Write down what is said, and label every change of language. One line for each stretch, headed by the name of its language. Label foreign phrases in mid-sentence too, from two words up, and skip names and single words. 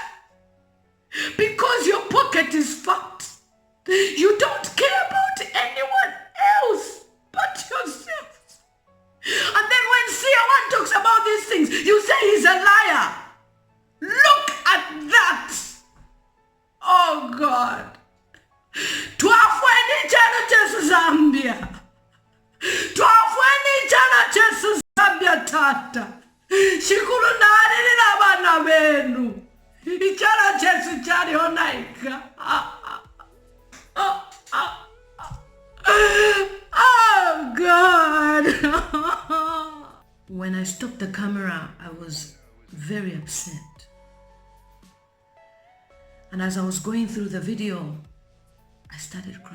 English: Because your pocket is fucked. You don't care about anyone else but yourself. And then when CR1 talks about these things, you say he's a liar. Look at that. Oh God.
Bemba: Twafweni chano chesu Zambia. Twafweni chano chesu Zambia tata. Shikulu nani na bana benu. Ichana chesu chani onaika.
English: Oh God. When I stopped the camera, I was very upset. And as I was going through the video, I started crying.